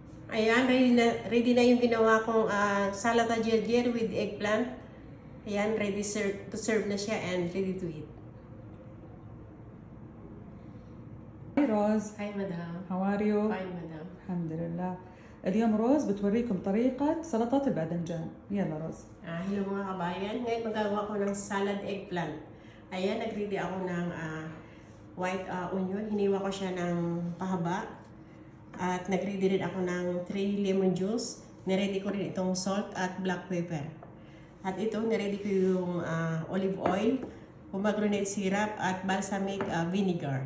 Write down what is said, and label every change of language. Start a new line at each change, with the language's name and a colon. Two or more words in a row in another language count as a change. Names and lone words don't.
Filipino: Ayan, ready na yung ginawa kong salata gerger
English: with eggplant.
Filipino: Ayan,
English: to serve
Filipino: na siya
English: and ready to eat. Hi Rose. Hi, madam. How are you? Fine, madam.
Arabic: الحمد لله. اليوم روز بتوريكم طريقة سلطة الباذنجان. يلا روز.
Filipino: Hello mga kabayan. Ngayon magagawa ko ng
English: salad eggplant.
Filipino: Ayan, nag-ready ako ng
English: white onion.
Filipino: Hiniwa ko siya ng pahaba. At nag-ready rin ako ng 3
English: lemon juice.
Filipino: Niready ko rin itong salt at
English: black pepper.
Filipino: At ito, niready ko yung
English: olive oil, pomegranate syrup
Filipino: at
English: balsamic vinegar.